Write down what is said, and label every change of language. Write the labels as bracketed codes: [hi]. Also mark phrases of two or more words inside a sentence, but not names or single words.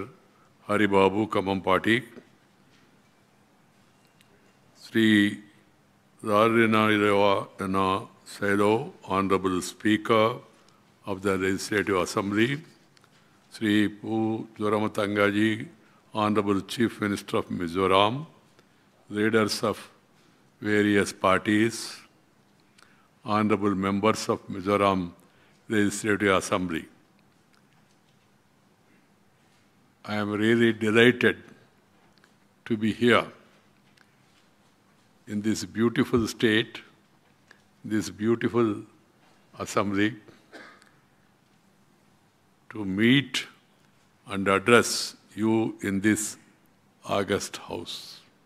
[en] Haribabu Kamampati, Sri Rarinariwa Dana Saido, Honorable Speaker of the Legislative Assembly, Sri Pu Joramatangaji, Honorable Chief Minister of Mizoram, leaders of various parties, Honorable members of Mizoram Legislative Assembly. I am really delighted to be here in this beautiful state, this beautiful assembly, to meet and address you in this august house.